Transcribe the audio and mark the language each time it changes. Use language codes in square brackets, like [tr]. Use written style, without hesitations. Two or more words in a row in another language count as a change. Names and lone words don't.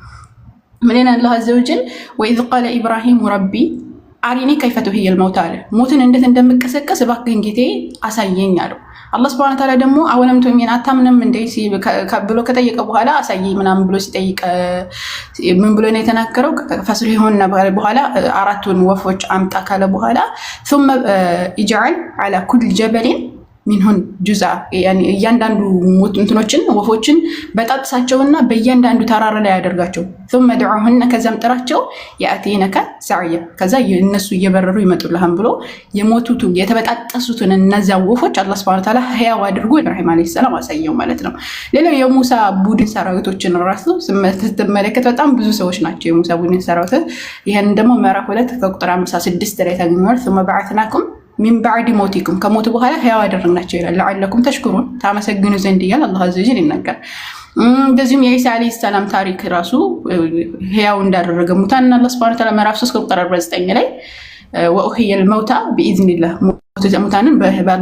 [am] ምን ይላል [ar] الله عز وجل وإذ قال إبراهيم رب أرني كيف تحيي الموتى [am] አለ። ሞትን እንዴት እንደምቀሰቀስ እባክህን ጌታዬ አሳየኝ አለው። [ar] الله سبحانه وتعالى [am] ደግሞ [ar] أولم تؤمن [am] አታምንም እንደ ብሎ ከጠየቀ በኋላ አሳየኝ ምናምን ብሎ ሲጠይቅ ምን ብሎ ነው የተናገረው? ፈስሪ ሆነ በኋላ አራቱን ወፎች አምጣ ካለ በኋላ [ar] ثم اجعل على كل جبل منهن جزءا [am] እያንዳንዱ እንትኖችን ወፎችን በጣጥሳቸውና በእያንዳንዱ ተራራ ላይ ያደርጋቸው [ar] ثم دعوهن [am] ከዛም ጥራቸው [ar] يأتينك سعيا [am] ከዛ እነሱ እየበረሩ ይመጡልሃም ብሎ የሞቱትን የተበጣጠሱትን እነዚያ ወፎች አላህ [ar] سبحانه و [am] Ta'ala ህያው አድርጎ ኢብራሂም [ar] عليه السلام [am] አሳየው ማለት ነው። ሌላው የሙሳ ቡድን ሰራዊቶችን ራሱ ስትመለከት በጣም ብዙ ሰዎች ናቸው የሙሳ ቡድን ሰራዊት። ይሄን ደግሞ ምዕራፍ 2 ከቁጥር 56 ላይ ታገኛላችሁ። ثم بعثناكم [ar] من بعد موتكم [am] ከሞቱ በኋላ ህያው አደረግናቸው ይላል። [ar] لعلكم تشكرون [am] ታመሰግኑ ዘንድ እያለ [ar] الله عز وجل [am] ይናገራል። እንደዚሁም የኢሳ [ar] عليه السلام [am] ታሪክ ራሱ ህያው እንዳደረገ ሙታንን [ar] الله سبحانه وتعالى [am] ምዕራፍ 3 ቁጥር 49 ላይ [ar] وأحيي الموتى بإذن الله [am] ሙታንን በአላህ